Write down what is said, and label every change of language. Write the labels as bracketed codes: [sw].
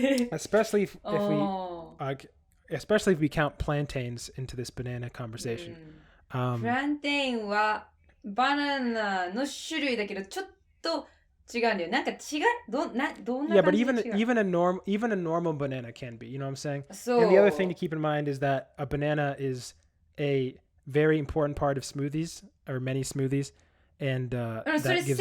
[en] Especially if we count plantains into this banana conversation. [ja] Plantain はバナナの種類だけどちょっと違うんだよ。なんか違うどんな [en] Yeah, but even a normal banana can be. You know what I'm saying? And the other thing to keep in mind is that a banana is a very important part of smoothies or many smoothies, and that gives it